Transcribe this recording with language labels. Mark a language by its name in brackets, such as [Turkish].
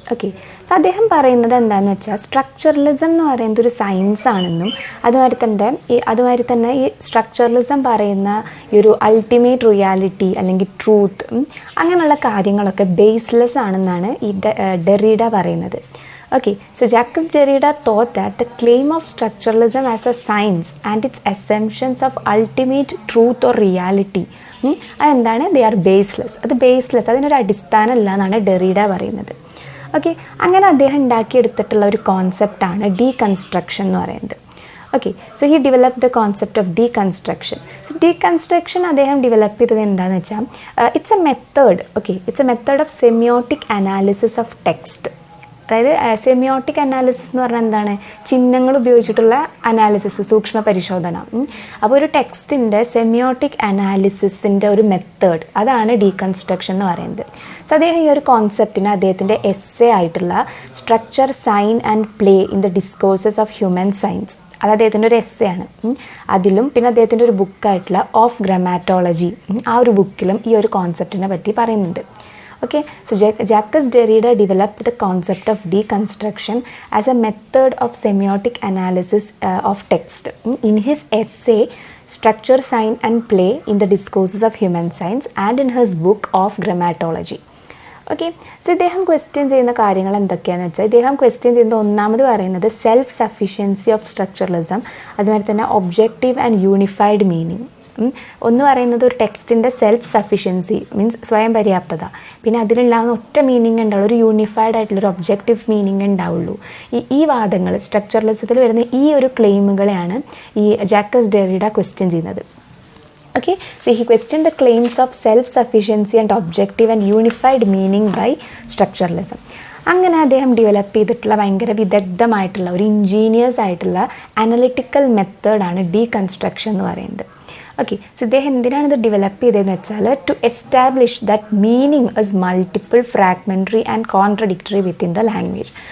[Malayalam] Okay, so അദ്ദേഹം പറയുന്നത് എന്താണെന്ന് വെച്ചാൽ സ്ട്രക്ചറലിസം എന്ന് പറയുന്നത് ഒരു സയൻസ് ആണെന്നും അതുമാതിരി തന്നെ ഈ സ്ട്രക്ചറലിസം പറയുന്ന ഈ ഒരു അൾട്ടിമേറ്റ് റിയാലിറ്റി അല്ലെങ്കിൽ ട്രൂത്ത് അങ്ങനെയുള്ള കാര്യങ്ങളൊക്കെ ബേസ്ലെസ് ആണെന്നാണ് ഈ ഡെറീഡ പറയുന്നത്. [English] Okay, so Jacques Derrida thought that the claim of structuralism as a science and its assumptions of ultimate truth or reality [Malayalam] അതെന്താണ്? [English] they are baseless. [Malayalam] അത് ബേസ്ലെസ്, അതിനൊരു അടിസ്ഥാനമല്ല എന്നാണ് ഡെറീഡ പറയുന്നത്. ഓക്കെ, അങ്ങനെ അദ്ദേഹം ഉണ്ടാക്കിയെടുത്തിട്ടുള്ള ഒരു കോൺസെപ്റ്റാണ് ഡീകൺസ്ട്രക്ഷൻ എന്ന് പറയുന്നത്. [English] Okay, so he develop the concept of deconstruction. [Malayalam] So deconstruction അദ്ദേഹം ഡെവലപ്പ് ചെയ്തത് എന്താണെന്ന് വെച്ചാൽ [English] It's a method. Okay, it's a method of semiotic analysis of text. [Malayalam] അതായത് സെമിയോട്ടിക് അനാലിസിസ് എന്ന് പറഞ്ഞാൽ എന്താണ്, ചിഹ്നങ്ങൾ ഉപയോഗിച്ചിട്ടുള്ള അനാലിസിസ്, സൂക്ഷ്മ പരിശോധന. അപ്പോൾ ഒരു ടെക്സ്റ്റിൻ്റെ സെമിയോട്ടിക് അനാലിസിസിൻ്റെ ഒരു മെത്തേഡ്, അതാണ് ഡീകൺസ്ട്രക്ഷൻ എന്ന് പറയുന്നത്. സോ അദ്ദേഹം ഈ ഒരു കോൺസെപ്റ്റിന് അദ്ദേഹത്തിൻ്റെ എസ്സേ ആയിട്ടുള്ള structure, sign and play in the discourses of human science, അത് അദ്ദേഹത്തിൻ്റെ ഒരു എസ്സേ ആണ്. അതിലും പിന്നെ അദ്ദേഹത്തിൻ്റെ ഒരു ബുക്കായിട്ടുള്ള ഓഫ് ഗ്രാമാറ്റോളജി, ആ ഒരു ബുക്കിലും ഈ ഒരു കോൺസെപ്റ്റിനെ പറ്റി പറയുന്നുണ്ട്. [English] Okay, so Jacques Derrida developed the concept of deconstruction as a method of semiotic analysis of text in his essay Structure, Sign and Play in the Discourses of Human Science and in his book of Grammatology. [Malayalam] Okay, so ഇദ്ദേഹം question ചെയ്യുന്ന കാര്യങ്ങൾ എന്തൊക്കെയാണെന്ന് വെച്ചാൽ, ഇദ്ദേഹം question ചെയ്യുന്നത് ഒന്നാമത് പറയുന്നത് self sufficiency of structuralism, അതുമാതിരി തന്നെ ഒബ്ജക്റ്റീവ് ആൻഡ് യൂണിഫൈഡ് മീനിങ്. ഒന്ന് പറയുന്നത് ഒരു ടെക്സ്റ്റിൻ്റെ സെൽഫ് സഫിഷ്യൻസി മീൻസ് സ്വയം പര്യാപ്തത, പിന്നെ അതിലുണ്ടാകുന്ന ഒറ്റ മീനിങ് ഉണ്ടാവുള്ളൂ, ഒരു യൂണിഫൈഡ് ആയിട്ടുള്ളൊരു ഒബ്ജക്റ്റീവ് മീനിങ് ഉണ്ടാവുള്ളൂ. ഈ വാദങ്ങൾ സ്ട്രക്ചറലിസത്തിൽ വരുന്ന ഈ ഒരു ക്ലെയിമുകളെയാണ് ഈ ജാക്കസ് ഡെറിഡ ക്വസ്റ്റ്യൻ ചെയ്യുന്നത്. [English] Okay, so he questioned the claims of self-sufficiency and objective and unified meaning by structuralism. [Malayalam] അങ്ങനെ അദ്ദേഹം ഡെവലപ്പ് ചെയ്തിട്ടുള്ള ഭയങ്കര വിദഗ്ധമായിട്ടുള്ള ഒരു ഇൻജീനിയസ് ആയിട്ടുള്ള അനലിറ്റിക്കൽ മെത്തേഡാണ് ഡീകൺസ്ട്രക്ഷൻ എന്ന് പറയുന്നത്. ഓക്കെ, സോ ഇദ്ദേഹം എന്തിനാണ് ഇത് ഡെവലപ്പ് ചെയ്തതെന്ന് വെച്ചാൽ [English] To establish that meaning is multiple, fragmentary and contradictory within the language.